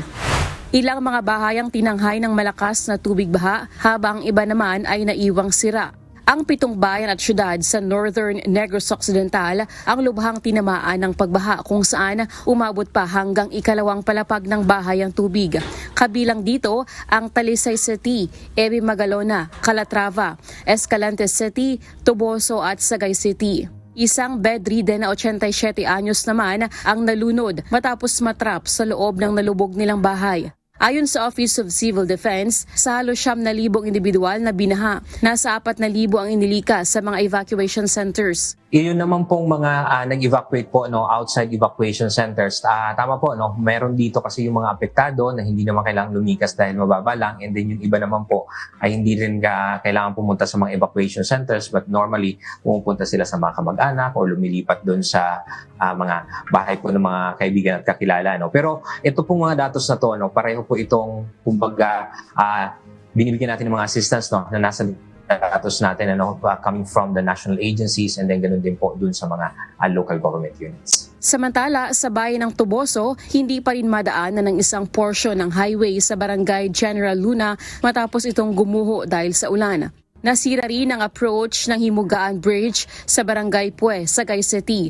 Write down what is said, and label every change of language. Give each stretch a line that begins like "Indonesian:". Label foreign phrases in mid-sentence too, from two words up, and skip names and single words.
Filipino: Ilang mga bahay ang tinanghay ng malakas na tubig baha habang iba naman ay naiwang sira. Ang 7 bayan at syudad sa Northern Negros Occidental ang lubhang tinamaan ng pagbaha kung saan umabot pa hanggang 2nd palapag ng bahay ang tubig. Kabilang dito ang Talisay City, Ebi Magalona, Calatrava, Escalante City, Toboso at Sagay City. Isang bedridden na 87 anyos naman ang nalunod matapos matrap sa loob ng nalubog nilang bahay. Ayon sa Office of Civil Defense, sa halos 9,000 individual na binaha, nasa 4,000 ang inilikas sa mga
English: evacuation centers.
Filipino: Iyon naman pong mga nag-evacuate po
English: outside evacuation centers.
Filipino: Tama po, meron dito kasi yung mga apektado na hindi naman kailangang lumikas dahil mababa lang,
English: and then
Filipino: yung iba naman po ay hindi rin kailangan pumunta sa mga
English: evacuation centers, but normally
Filipino: pumupunta sila sa mga kamag-anak o lumilipat doon sa mga bahay po ng mga kaibigan at kakilala. Pero ito pong mga datos na to, pareho po itong kumbaga binibigyan natin ng mga assistance na nasa datos natin
English: coming from the national agencies, and then
Filipino: ganun din po dun sa mga
English: local government units.
Filipino: Samantala, sa bayan ng Tuboso, hindi pa rin madaanan ng isang porsyon ng highway sa barangay General Luna matapos itong gumuho dahil sa ulan. Nasira rin ang approach ng Himugaan Bridge sa barangay Pue, Sagay City.